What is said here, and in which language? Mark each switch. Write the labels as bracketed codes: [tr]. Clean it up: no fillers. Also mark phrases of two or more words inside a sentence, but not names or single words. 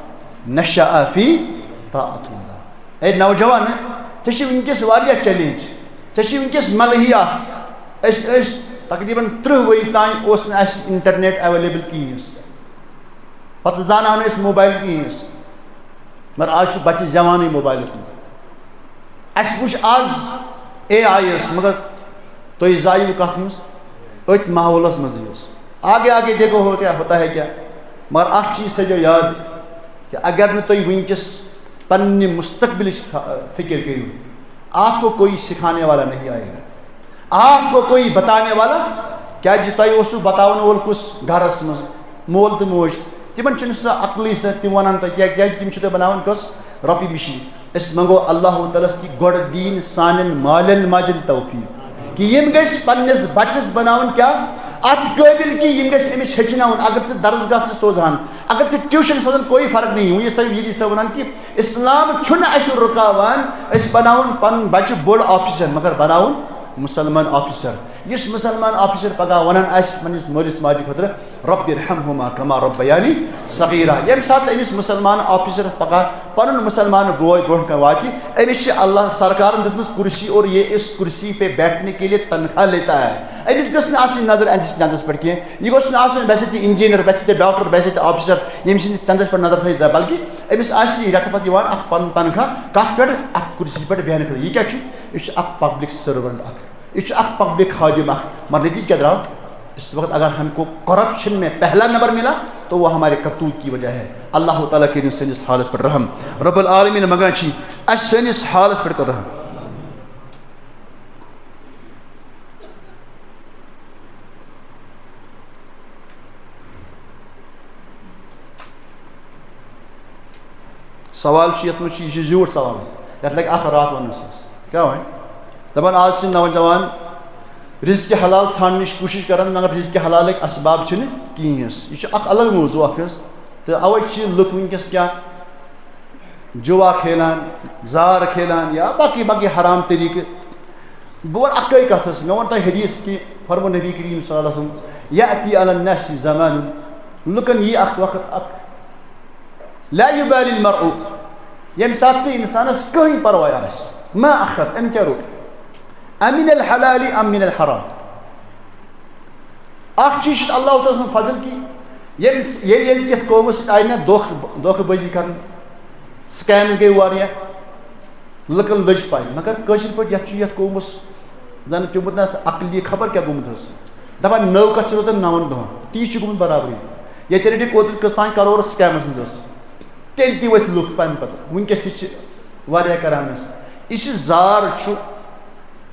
[ar] نشأ فی طاعۃ اللہ [ks] اے نوجوان ژےٚ چھِ وٕنکیٚس واریاہ چیلینج ژےٚ چھِ وٕنکیٚس ملحیات أسۍ ٲسۍ تقریٖباً 30 ؤری تانۍ اوس نہٕ اَسہِ اِنٹرنیٹ ایویلیبل کِہیٖنۍ پتہٕ زانہو نہٕ أسۍ موبایل کِہیٖنۍ مگر آز چھُ بچہِ زیوانٕے موبایلس منٛز اَسہِ وٕچھ آز اے آی یس مگر تُہۍ زایِو کتھ منٛز أتھۍ ماحولس منٛزٕے اوس [ur] آگے آگے دیکھو ہوتا ہے کیا [ks] مگر اکھ چیٖز تھٲیزیو یاد کہ اگر نہٕ تُہۍ وٕنکیٚس پننہِ مستقبلٕچ فکر کٔرِو [ur] آپ کو کوئی سکھانے والا نہیں آئے گا آپ کو کوئی بتانے والا [ks] کیٛازِ تۄہہِ اوسوٕ بتاون وول کُس گرس منٛز مول تہٕ موج تِمن چھُنہٕ سۄ عقلٕے سۄ تِم ونان تۄہہِ کیٛازِ تِم چھِ تۄہہِ بناوان کۄس رۄپیہِ مِشیٖن أسۍ منٛگو اللہ تعالیٰ ہس کہِ گۄڈٕ دِیِن سانٮ۪ن مالٮ۪ن ماجٮ۪ن توفیٖق کہ یِم گژھِ پننِس بچس بناوُن کیٛاہ اتھ قٲبل کہ یِم گژھِ أمِس ہیٚچھناوُن اگر ژٕ درسگاہ ژٕ سوزہن اگر ژٕ ٹیوٗشن سوزان [ur] کوئی فرق نہیں [ks] وۄنۍ یہِ ییٚتی صٲب ونان کہ اسلام چھُنہٕ اَسہِ رُکاوان أسۍ بناوُن پنُن بچہِ بوٚڑ آفیسر مگر بناوُن مسلمان آفیسر یُس مسلمان آفیسر پگاہ ونان آسہِ پننِس مٲلِس ماجہِ خٲطرٕ [ar] رۄبِ ارحمہما کما ربیانی صغیرا [ks] ییٚمہِ ساتہٕ أمِس مسلمان آفیسر پگاہ پنُن مسلمان بوے برونٛٹھ کَنۍ واتہِ أمِس چھِ اللہ سرکارن دِژمٕژ کرسی [ur] اور یہ اس کرسی پہ بیٹھنے کے لیے تنخواہ لیتا ہے [ks] أمِس گٔژھ نہٕ آسٕنۍ نظر أمِس چندس پٮ۪ٹھ کینٛہہ یہِ گوٚژھ نہٕ آسُن بے سۭتۍ انجیٖنر بے سۭتۍ ڈاکٹر بے سۭتۍ آفیسر ییٚمہِ سٕنٛدِس چندس پٮ۪ٹھ نظر تھٲیِتھ بلکہِ أمِس آسہِ رٮ۪تہٕ پتہٕ یِوان اکھ پنُن تنخواہ کتھ پٮ۪ٹھ اتھ کرسی پٮ۪ٹھ بیٚہنہٕ خٲطرٕ یہِ کیٛاہ چھُ یہِ چھُ اکھ [en] public servant [ks] اکھ یہ چھُ اکھ پبلک خادم اکھ مگر نتیجہ کیا درٛاو [ur] اس وقت اگر ہم کو کرپشن میں پہلا نمبر ملا تو وہ ہمارے کرتوت کی وجہ ہے [ks] اللہ تعالیٰ کٔرِنۍ سٲنِس حالس پٮ۪ٹھ رحم رب العالمیٖن منگان چھِ اَسہِ سٲنِس حالس پٮ۪ٹھ کر رحم سوال چھُ یتھ منٛز چھُ یہِ چھُ زیوٗٹھ سوال یتھ لگہِ اکھ رات وننس کیٛاہ وۄنۍ دپان آز چھِ نوجوان رزقِ حلال ژھانڈنٕچ کوٗشش کران مگر رزقِ حلالٕکۍ اسباب چھِنہٕ کِہیٖنۍ حظ یہِ چھُ اکھ الگ موضوع اکھ حظ تہٕ اوے چھِ لُکھ وٕنکیٚس کیٛاہ جُوا کھیلان زار کھیلان یا باقٕے باقٕے حرام طریٖقہٕ بہٕ وَنہٕ اکٲے کتھ حظ مےٚ ووٚن تۄہہِ حدیٖث کہِ فرمو نبی کریم [ar] صلی اللہ علیہ وسلم یأتی علی الناس زمانٌ [ks] لُکن یی اکھ وقت اکھ [ar] لا یُبالی المرء [ks] ییٚمہِ ساتہٕ تہِ انسانس کٕہٕنۍ پرواے آسہِ [ar] ما اخذ [ks] أمۍ کیٛاہ روٚٹ [ar] امن الحلال ام من الحرام [ks] اکھ چیٖز چھُ اللہ تعالیٰ سُنٛد فضل کہِ ییٚلہِ یتھ قومس سۭتۍ آیہِ نہ دھوکہٕ بٲزی کرنہٕ سکیمز گٔے واریاہ لُکن لٔج پاے مگر کٲشِر پٲٹھۍ یتھ چھُ یتھ قومس زن پیوٚمُت نہ عقلی خبر کیٛاہ گوٚمُت حظ دپان نٔو کتھ چھِ روزان 9 دۄہن تی چھُ گوٚمُت برابری ییٚتہِ رٔٹِکھ اوترٕ کٔژتانۍ کرور سکیمس منٛز ٲس تیٚلہِ تہِ ؤتھۍ لُکھ پننہِ پتہٕ وٕنکیٚس تہِ چھِ واریاہ کران أسۍ یہِ چھُ زار چھُ